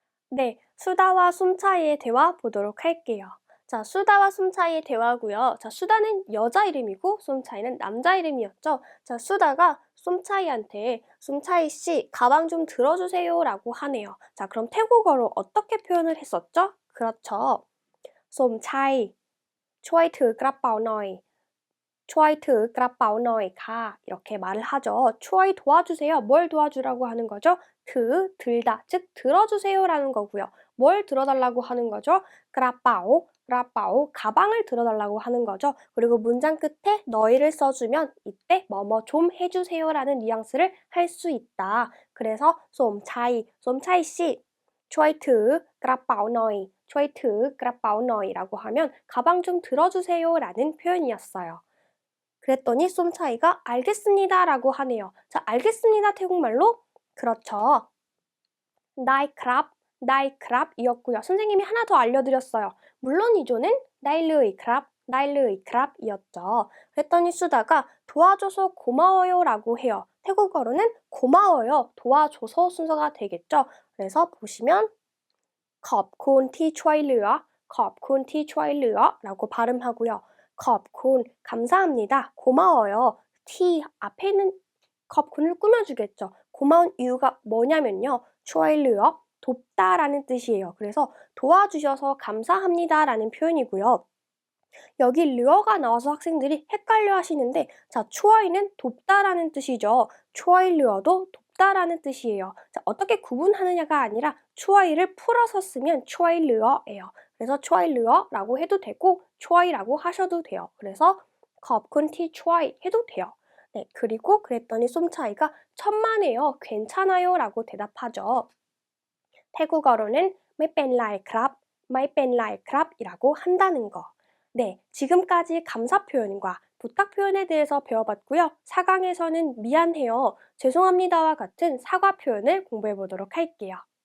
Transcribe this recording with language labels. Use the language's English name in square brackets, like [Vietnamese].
[Korean] 네, 수다와 숨차이의 대화 보도록 할게요. 자, 수다와 숨차이의 대화고요. 자, 수다는 여자 이름이고 숨차이는 남자 이름이었죠. 자, 수다가 숨차이한테 숨차이 씨, 가방 좀 들어주세요 라고 하네요. 자, 그럼 태국어로 어떻게 표현을 했었죠? 그렇죠. [Thai] 숨차이, ช่วยถือกระเป๋าหน่อย. ช่วยถือกระเป๋าหน่อยค่ะ. [Korean] 이렇게 말을 하죠. [Thai] ช่วย 도와주세요. [Korean] 뭘 도와주라고 하는 거죠? 들다, 즉 들어주세요라는 거고요. 뭘 들어달라고 하는 거죠? กระเป๋า, 가방을 들어달라고 하는 거죠. 그리고 문장 끝에 너희를 써주면 이때 뭐뭐 좀 해주세요라는 뉘앙스를 할 수 있다. 그래서 솜차이 씨, [Thai] ช่วยถือกระเป๋าหน่อย, ช่วยถือกระเป๋าหน่อย [Korean] 라고 하면 가방 좀 들어주세요라는 표현이었어요. 그랬더니 쏨차이가 알겠습니다 라고 하네요. 자, 알겠습니다 태국말로 그렇죠. 나이크랍, 나이크랍 이었고요. 선생님이 하나 더 알려드렸어요. 물론 이조는 나일르이크랍, 나일르이크랍 이었죠. 그랬더니 수다가 도와줘서 고마워요 라고 해요. 태국어로는 고마워요, 도와줘서 순서가 되겠죠. 그래서 보시면 [Thai] ขอบคุณที่ช่วยเหลือ, ขอบคุณที่ช่วยเหลือ [Korean] 라고 발음하고요. ขอบคุณ, 감사합니다, 고마워요. T 앞에는 ขอบคุณ을 꾸며주겠죠. 고마운 이유가 뭐냐면요. ช่วยเหลือ, 돕다라는 뜻이에요. 그래서 도와주셔서 감사합니다라는 표현이고요. 여기 르어가 나와서 학생들이 헷갈려 하시는데 자, 추어이는 돕다라는 뜻이죠. 추어이 르어도 돕다라는 뜻이에요. 자, 어떻게 구분하느냐가 아니라 추어이를 풀어서 쓰면 추어이 르어예요. 그래서 추어이 르어라고 해도 되고 추어이라고 하셔도 돼요. 그래서 컵쿤티 추어이 해도 돼요. 네, 그리고 그랬더니 쏨차이가 천만에요, 괜찮아요 라고 대답하죠. 태국어로는 [Thai] ไม่เป็นไรครับ, ไม่เป็นไรครับ [Korean] 이라고 한다는 거. 네, 지금까지 감사 표현과 부탁 표현에 대해서 배워봤고요. 4강에서는 미안해요, 죄송합니다와 같은 사과 표현을 공부해 보도록 할게요.